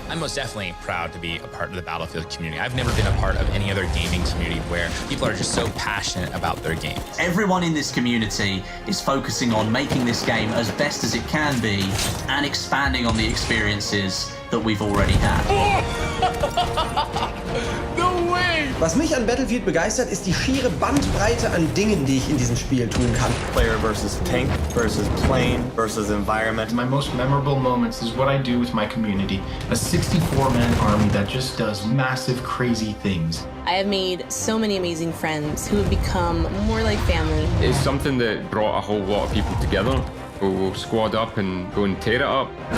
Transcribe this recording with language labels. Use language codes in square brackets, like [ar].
[en] I'm most definitely proud to be a part of the Battlefield community. I've never been a part of any other gaming community where people are just so passionate about their game. Everyone in this community is focusing on making this game as best as it can be and expanding on the experiences that we've already had. No way! [de] Was mich an Battlefield begeistert, ist die schiere Bandbreite an Dingen, die ich in diesem Spiel tun kann. [en] Player versus tank versus plane versus environment. My most memorable moments is what I do with my community. A 64-man army that just does massive, crazy things. I have made so many amazing friends who have become more like family. It's something that brought a whole lot of people together who will squad up and go and tear it up.